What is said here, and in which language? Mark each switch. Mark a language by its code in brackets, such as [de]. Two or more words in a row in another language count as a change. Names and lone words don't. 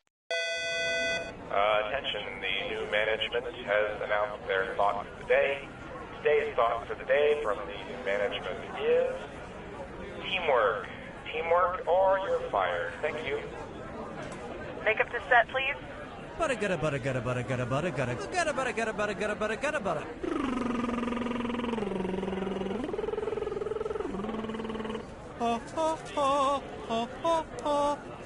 [en] Attention, the new management has announced their thought for the day. Today's thought for the day from the new management is teamwork. Teamwork or you're fired. Thank you. Make up the set, please. Butta gutta butta gutta butta gutta butta gutta gutta butta gutta butta gutta butta gutta butta. Ha ha ha ha ha ha.